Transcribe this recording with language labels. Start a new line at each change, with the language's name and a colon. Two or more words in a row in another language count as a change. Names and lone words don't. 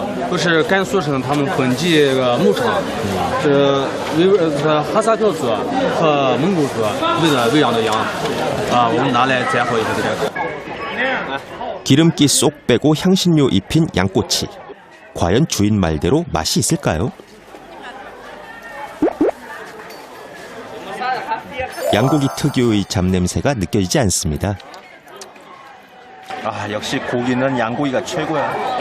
Chinese: 不是甘肃省他们本地这个牧场，是哈萨克族和蒙古族喂养的羊啊，我们拿来摘获一下这个。
Korean: 기름기 쏙 빼고 향신료 입힌 양꼬치. 과연 주인 말대로 맛이 있을까요? 양고기 특유의 잡냄새가 느껴지지 않습니다. 아, 역시 고기는 양고기가 최고야.